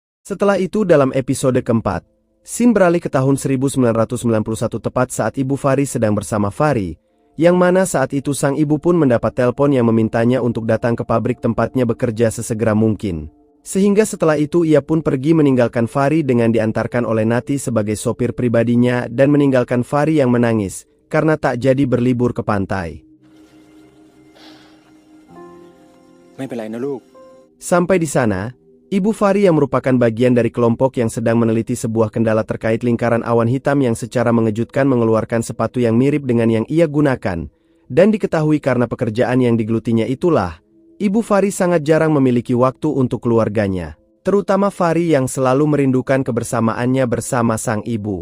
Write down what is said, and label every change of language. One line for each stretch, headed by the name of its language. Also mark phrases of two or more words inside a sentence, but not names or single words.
Indonesian: Setelah itu dalam episode keempat, scene beralih ke tahun 1991 tepat saat Ibu Fari sedang bersama Fari, yang mana saat itu sang ibu pun mendapat telepon yang memintanya untuk datang ke pabrik tempatnya bekerja sesegera mungkin. Sehingga setelah itu ia pun pergi meninggalkan Fari dengan diantarkan oleh Nati sebagai sopir pribadinya dan meninggalkan Fari yang menangis karena tak jadi berlibur ke pantai.
Thai: ไม่เป็นไรนะลูก
Indonesian: Sampai di sana, Ibu Fari yang merupakan bagian dari kelompok yang sedang meneliti sebuah kendala terkait lingkaran awan hitam yang secara mengejutkan mengeluarkan sepatu yang mirip dengan yang ia gunakan, dan diketahui karena pekerjaan yang digelutinya itulah, Ibu Fari sangat jarang memiliki waktu untuk keluarganya, terutama Fari yang selalu merindukan kebersamaannya bersama sang ibu.